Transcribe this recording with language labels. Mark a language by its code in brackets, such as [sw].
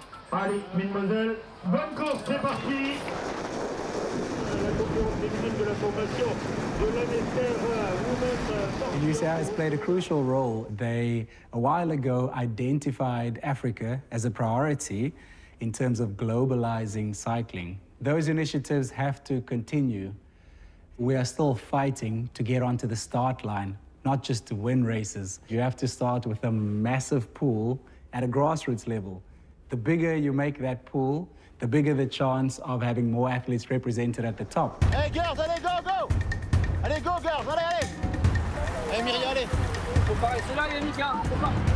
[fr] Allez, mesdemoiselles, bonne course, c'est parti. La conférence féminine de la formation de l'AMSR [en] UCI has played a crucial role. They, a while ago, identified Africa as a priority in terms of globalizing cycling. Those initiatives have to continue. We are still fighting to get onto the start line, not just to win races. You have to start with a massive pool at a grassroots level. The bigger you make that pool, the bigger the chance of having more athletes represented at the top. Hey girls, [fr] allez, go! Allez, [en] go girls, [fr] allez! Allez Myriam, allez! Faut pas rester là, Yannick, hein, faut pas.